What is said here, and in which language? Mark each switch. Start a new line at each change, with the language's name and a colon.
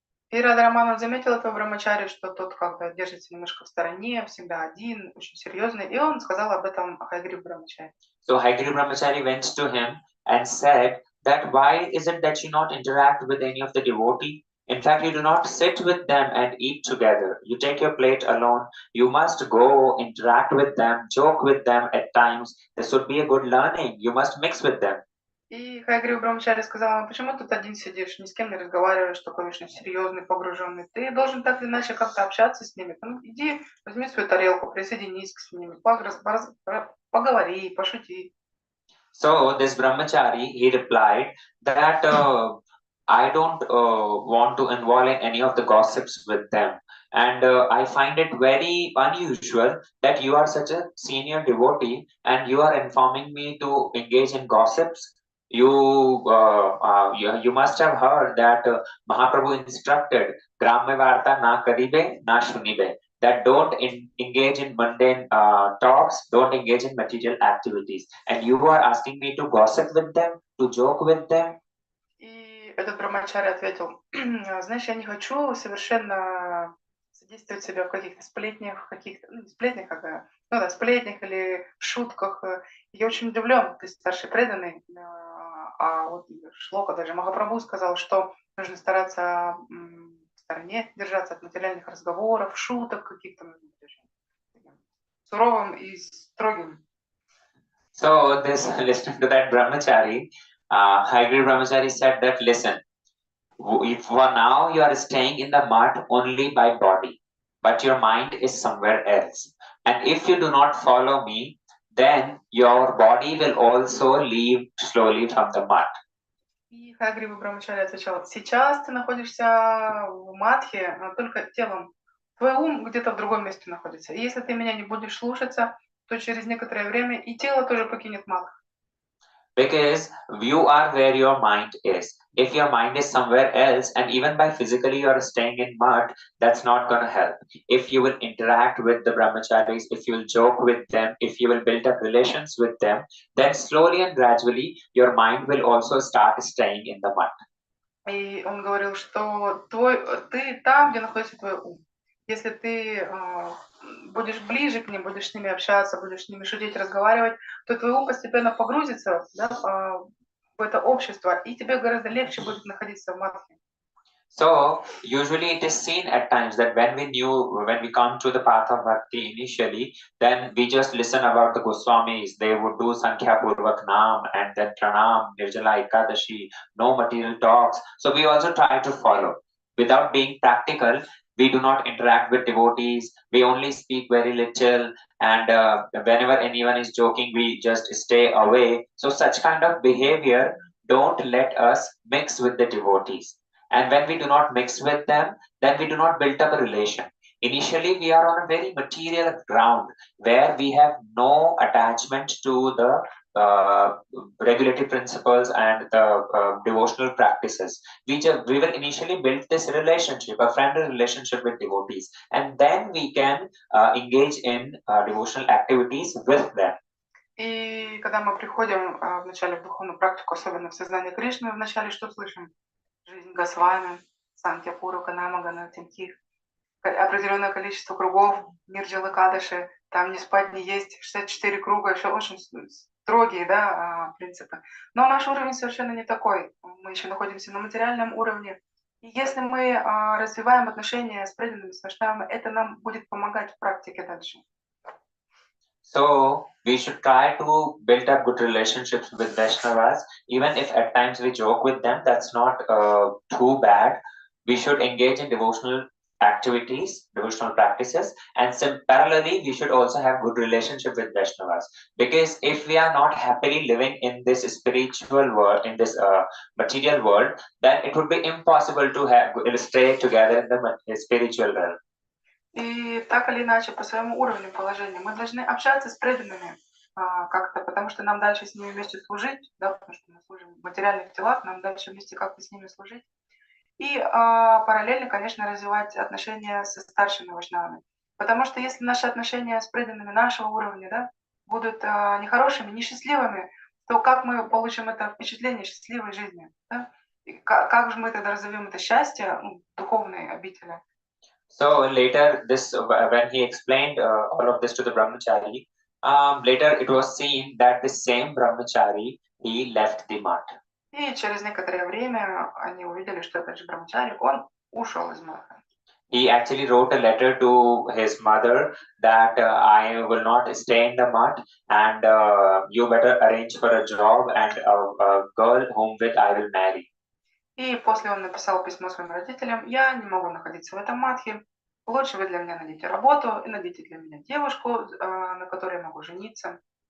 Russian: И Радха-раман заметил этого брамачари, что тот как бы держится немножко в стороне, всегда один, очень серьезный, и он сказал об этом Хайгрив Брамачари.
English: So Haigriva Brahmachari went to him and said that why is it that you not interact with any of the devotee? In fact, you do not sit with them and eat together. You take your plate alone. You must go interact with them, joke with them at times. This would be a good learning. You must mix with them.
Russian: И Хайгрив Брамачари сказал, почему тут один сидишь, ни с кем не разговариваешь, такой вечно серьезный, погруженный. Ты должен так или иначе как-то общаться с ними. Ну, иди, возьми свою тарелку, присоединись к ними, поговори, пошути.
English: So this brahmachari, he replied that I don't want to involve in any of the gossips with them. And I find it very unusual that you are such a senior devotee and you are informing me to engage in gossips. You must have heard that Mahaprabhu instructed
Bangla: Gramya Varta na karibe na shunibe,
English: that don't engage in mundane talks, don't engage in material activities. And you are asking me to gossip with them, to joke with them.
Russian: И этот брамачари ответил, знаешь, я не хочу совершенно содействовать себя в каких-то сплетнях, сплетнях или шутках. Я очень удивлен, ты старший преданный, а вот шлока, даже Махапрабху сказал, что нужно стараться в стороне держаться от материальных разговоров, шуток каких-то, суровым и строгим.
English: So this, listening to that brahmachari, Haigriva Brahmachari said that, listen, if for now you are staying in the mud only by body, but your mind is somewhere else. And if you do not follow me, then your body will also leave slowly from the mud.
Russian: И Хайгрива Брамачари отвечал, сейчас ты находишься в мадхе, но только телом. Твой ум где-то в другом месте находится. И если ты меня не будешь слушаться, то через некоторое время и тело тоже покинет мадх.
English: Because you are where your mind is. If your mind is somewhere else, and even by physically you are staying in mud, that's not going to help. If you will interact with the brahmacharis, if you will joke with them, if you will build up relations with them, then slowly and gradually your mind will also start staying in the mud.
Russian: И он говорил, что ты там, где находится твой ум. Если ты будешь ближе к ним, будешь с ними общаться, будешь с ними шутить, разговаривать, то твой ум постепенно погрузится, да, в это общество, и тебе гораздо легче будет находиться в мадхе.
English: So usually it is seen at times that when we come to the path of bhakti initially, then we just listen about the Goswamis. They would do Sankhya Purvak Naam and then Pranam, Nirjala Ekadashi, no material talks. So we also try to follow. Without being practical, we do not interact with devotees. We only speak very little, and whenever anyone is joking, we just stay away. So such kind of behavior don't let us mix with the devotees. And when we do not mix with them, then we do not build up a relation. Initially, we are on a very material ground where we have no attachment to the regulatory principles and the devotional practices. We will initially build this relationship, a friendly relationship with devotees, and then we can engage in devotional activities with them.
Russian: И когда мы приходим вначале в духовную практику, особенно в сознание Кришны, вначале что слышим? Жизнь Госвами, Санкья Пурука, Намагана, Тимхи, определенное количество кругов, Нирджала Кадаши, там не спать, не есть, 64 круга, еще очень строгие, да, принципы. Но наш уровень совершенно не такой. Мы еще находимся на материальном уровне. И если мы развиваем отношения с преданными, с вайшнавами, это нам будет помогать в практике дальше.
English: So we should try to build up good relationships with Vaishnavas, even if at times we joke with them. That's not too bad. We should engage in devotional activities, devotional practices, and parallelly we should also have good relationship with Vaishnavas. Because if we are not happily living in this spiritual world, in this material world, then it would be impossible to stay together in the spiritual realm.
Russian: И так или иначе, по своему уровню положения, мы должны общаться с преданными как-то, потому что нам дальше с ними вместе служить, да, потому что мы служим в материальных телах, нам дальше вместе как-то с ними служить. И параллельно, конечно, развивать отношения со старшими вайшнавами. Потому что если наши отношения с преданными нашего уровня, да, будут нехорошими, несчастливыми, то как мы получим это впечатление счастливой жизни? Да? И как же мы тогда разовьем это счастье духовной обители?
English: So later, when he explained all of this to the brahmachari, later it was seen that the same brahmachari he left the mat.
Russian: И через некоторое время они увидели, что этот же брамачари, он ушел из матха.
English: He actually wrote a letter to his mother that I will not stay in the mud, and you better arrange for a job and a girl whom with I will marry.
Russian: И после он написал письмо своим родителям: я не могу находиться в этом матхе, лучше вы для меня найдите работу и найдите для меня девушку, на которой я могу жениться.